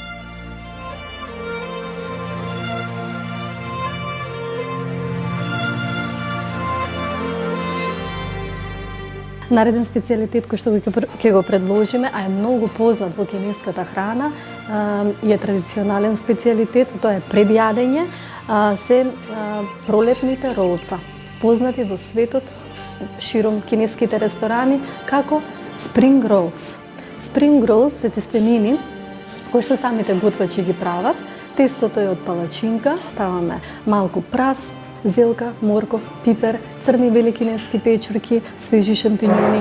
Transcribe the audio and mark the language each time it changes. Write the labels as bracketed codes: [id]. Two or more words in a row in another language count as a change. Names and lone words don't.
[mk] Нареден специјалитет кој што ќе го предложиме, а е многу познат во кинеската храна, е традиционален специјалитет, тоа е предјадење, се пролетните ролца, познати во светот широм кинеските ресторани како [en] spring rolls. Spring rolls [mk] се тестенини кои што самите готвачи ги прават. Тестото е од палачинка, ставаме малку прас, зелка, морков, пипер, црни бели кинески печурки, свежи шампиньони,